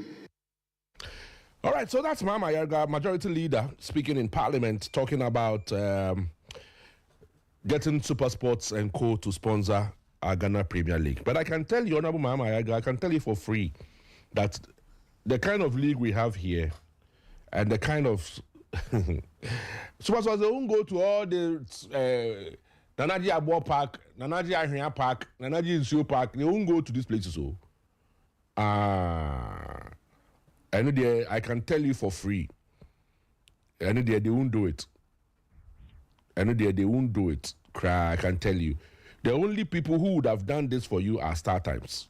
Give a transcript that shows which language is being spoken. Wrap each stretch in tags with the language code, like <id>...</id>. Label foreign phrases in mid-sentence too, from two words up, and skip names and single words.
<en>All right, so that's Mama Yarga, majority leader, speaking in Parliament, talking about getting Super Sports and Co. to sponsor our Ghana Premier League. But I can tell you, Honorable Mama Yarga, I can tell you for free that the kind of league we have here and the kind of Super Sports, they won't go to all the Nanaji Abo Park, Nanaji Ahria Park, Nanaji Insio Park. They won't go to these places. So, I can tell you for free. They won't do it. They won't do it. I can tell you. The only people who would have done this for you are Star Times.</en>